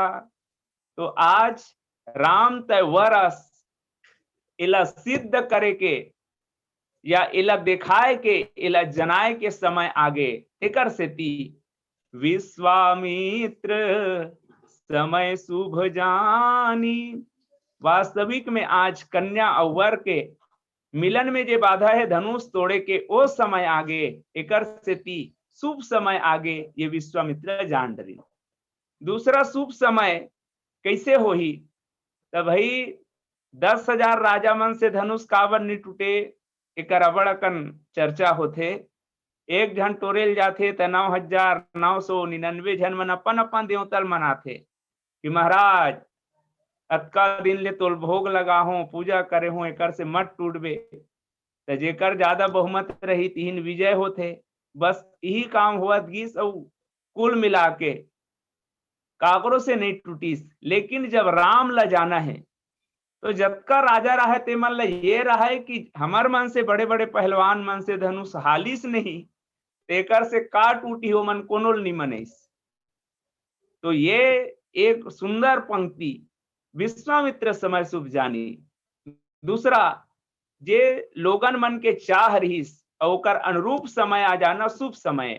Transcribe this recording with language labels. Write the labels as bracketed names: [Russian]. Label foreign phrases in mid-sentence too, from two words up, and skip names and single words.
[Chhattisgarhi] तो आज राम तय वरस इला सिद्ध करे के या इला दिखाए के इला जनाए के समय आगे एकर सेती [Awadhi] विश्वामित्र समय शुभ जानी। [Chhattisgarhi] वास्तविक में आज कन्या और वर के मिलन में जे बाधा है धनुष तोड़े के ओ समय आगे एकर सेती शुभ समय आगे ये विश्वामित्र जान डरी। दूसरा शुभ समय कैसे होही तब भाई 10,000 राजा मन से धनुष काबर नहीं टूटे एकर अबड़ अकन चर्चा होथे। एक झन टोरेल जाथे त 9,999 झन मन अपन अपन देवतल मनाथे कि महाराज अतका दिन ले तोल भोग लगा हूं पूजा करे हूं एकर से मत टूटबे। त जेकर ज्यादा बहुमत रही तीन विजय होथे। बस यही काम हुआ गिस और कुल मिला के काकरों से नहीं टूटीस। लेकिन जब राम ला जाना है तो जतका राजा रहा ते मन ला ये रहा है कि हमर मन से बड़े बड़े पहलवान मन से धनुष हालिस नहीं तेकर से का टूटी हो मन कोनो नहीं मनेस। तो ये एक सुंदर पंक्ति [Awadhi] विश्वामित्र समय शुभ जानी। [Chhattisgarhi] दूसरा जे लोगन मन के चाह रहीस और ओकर अनुरूप समय आ जाना शुभ समय।